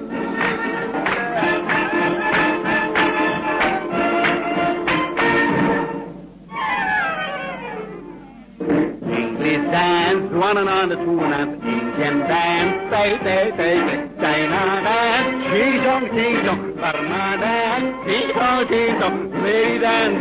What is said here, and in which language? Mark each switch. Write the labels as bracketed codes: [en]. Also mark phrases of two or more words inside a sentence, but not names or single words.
[en] English dance, one and on the two and on. Indian dance, day, day, day, day. China dance, chee-chong, chee-chong. Burma dance, chee-chong, chee-chong. Lady dance.